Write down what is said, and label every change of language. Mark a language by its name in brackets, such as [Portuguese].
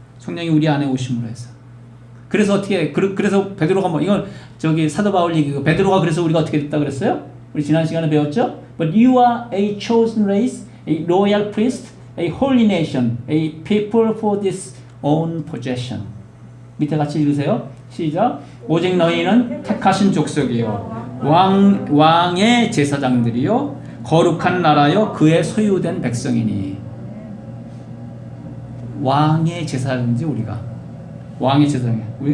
[Korean] 성령이 우리 안에 오심으로 해서. 그래서 어떻게? 그래서 베드로가 이건 사도 바울 얘기고 베드로가 그래서 우리가 어떻게 됐다 그랬어요? 우리 지난 시간에 배웠죠? [English] But you are a chosen race, a royal priest, a holy nation, a people for this own possession. [Korean] 밑에 같이 읽으세요. 시작. 오직 너희는 택하신 족속이요 왕의 제사장들이요 거룩한 나라요 그의 소유된 백성이니. 왕의 제사장인지 우리가 왕의 제사장이야.